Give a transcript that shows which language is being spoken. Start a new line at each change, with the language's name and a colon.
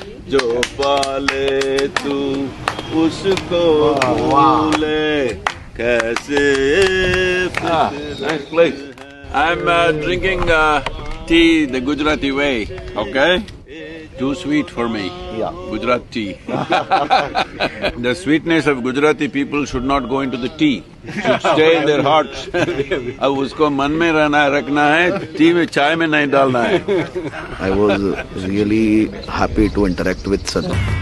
Hindi: जो पाले तू उसको भूले कैसे
English: Nice place. I'm drinking tea the Gujarati way, okay? Too sweet for me. Yeah. Gujarat tea. The sweetness of Gujarati people should not go into the tea, should stay in their hearts.
Hindi: अब उसको मन में रखना है, tea में चाय में नहीं डालना है. I was really happy to interact with Sadhu.